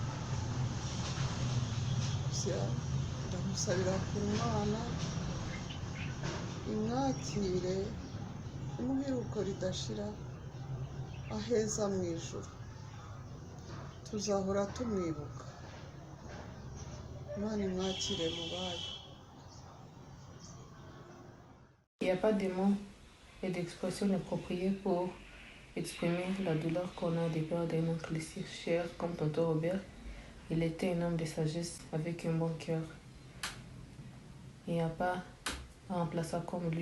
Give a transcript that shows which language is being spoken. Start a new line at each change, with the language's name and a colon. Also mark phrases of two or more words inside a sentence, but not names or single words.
Kinyarwanda: Ndamusabira ku Mana imwakire, imuhe iruhuko ridashira, aheza mu ijuru. Tuzahora tumwibuka. Imana imwakire mu bayo.
French: Il n'y a pas de mots et d'expressions appropriées pour exprimer la douleur qu'on a de perdre un oncle si cher comme tonton Robert. Il était un homme de sagesse avec un bon cœur. Il n'y a pas un remplaçant comme lui.